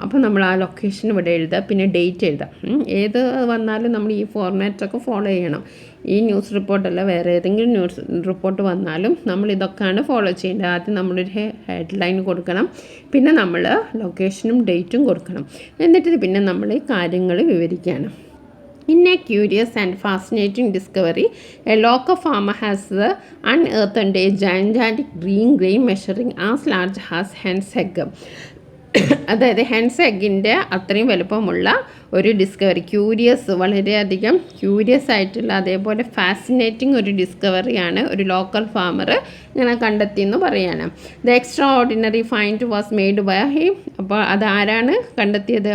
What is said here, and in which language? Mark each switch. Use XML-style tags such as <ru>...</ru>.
<ml>അപ്പോൾ നമ്മൾ ആ ലൊക്കേഷൻ ഇവിടെ എഴുതുക, പിന്നെ ഡേറ്റ് എഴുതാം. ഏത് വന്നാലും നമ്മൾ ഈ ഫോർമാറ്റൊക്കെ ഫോളോ ചെയ്യണം. ഈ ന്യൂസ് റിപ്പോർട്ടല്ല, വേറെ ഏതെങ്കിലും ന്യൂസ് റിപ്പോർട്ട് വന്നാലും നമ്മൾ ഇതൊക്കെയാണ് ഫോളോ ചെയ്യേണ്ടത്. ആദ്യം നമ്മളൊരു ഹെഡ്ലൈൻ കൊടുക്കണം, പിന്നെ നമ്മൾ ലൊക്കേഷനും ഡേറ്റും കൊടുക്കണം. എന്നിട്ട് പിന്നെ നമ്മൾ ഈ കാര്യങ്ങൾ വിവരിക്കുകയാണ്.</ml> <en>In a curious and fascinating discovery, a local farmer has unearthed a gigantic green grain measuring as large as hen's egg.</en> <ml>അതായത് ഹെൻസ് എഗ്ഗിൻ്റെ അത്രയും വലുപ്പമുള്ള ഒരു ഡിസ്കവറി. വളരെയധികം ക്യൂരിയസ് ആയിട്ടുള്ള, അതേപോലെ ഫാസിനേറ്റിംഗ് ഒരു ഡിസ്കവറിയാണ് ഒരു ലോക്കൽ ഫാമർ ഇങ്ങനെ കണ്ടെത്തിയെന്ന് പറയാണ്.</ml> <en>The extraordinary find was made by him.</en> <ml>അപ്പോൾ അതാരാണ് കണ്ടെത്തിയത്?</ml>